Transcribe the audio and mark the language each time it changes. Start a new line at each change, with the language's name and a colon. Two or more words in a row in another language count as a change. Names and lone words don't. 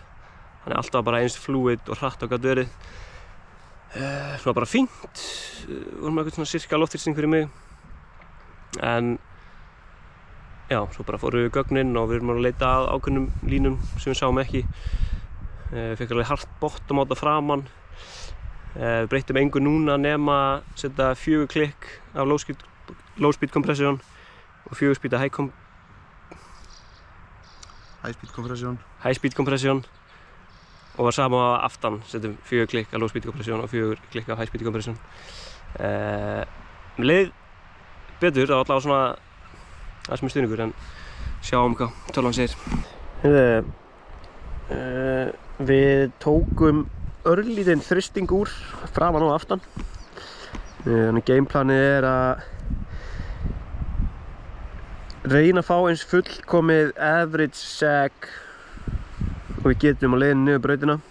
Icelandic: Þannig alltaf bara eins fluid og hratt og gat verið. Svona bara fínt, vorum eitthvað svona sirka loftþrýsting fyrir mig. En já, svo bara fórum við gögnin og við erum að leita að ákveðnum línum sem við sáum ekki. Fekk alveg hart bottom á þetta framan. Við breyttum engu núna nema að setja 4 klikk af
English: low speed compression
Icelandic: og 4 speed af
English: high speed compression
Icelandic: og var sama á aftan, setjum 4 klikk af
English: low speed compression
Icelandic: og 4 klikk af
English: high speed compression.
Icelandic: Mér leið betur, það var allavega svona aðeins með stuðningur en sjáum hvað tölvan segir. Við tókum örlítinn þrýsting úr framan og aftan. Þannig gameplanið er að reyna að fá eins fullkomið
English: average sag
Icelandic: og við getum á leiðinni niður brautina.